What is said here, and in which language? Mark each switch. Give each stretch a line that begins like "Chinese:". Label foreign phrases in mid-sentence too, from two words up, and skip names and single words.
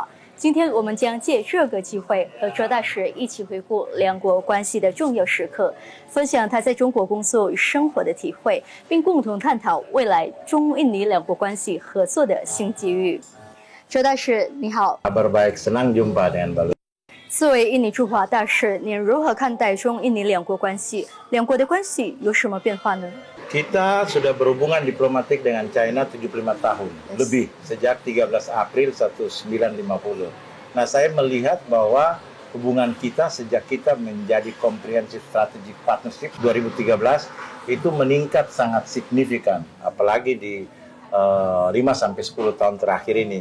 Chinese: 今天我们将借这个机会和周大使一起回顾两国关系的重要时刻，分享他在中国工作与生活的体会，并共同探讨未来中印尼两国关系合作的新机遇。周大使你好。
Malay: Kabar baik, senang jumpa dengan Balu。
Chinese: 作为印尼驻华大使，您如何看待中印尼两国关系？两国的关系有什么变化呢？
Malay: Kita sudah berhubungan diplomatik dengan China 75 tahun lebih sejak 13 April 1950. Nah, saya melihat bahwa hubungan kita sejak kita menjadi
English: Comprehensive Strategic Partnership
Malay: 2013 itu meningkat sangat signifikan, apalagi di 5-10 tahun terakhir ini.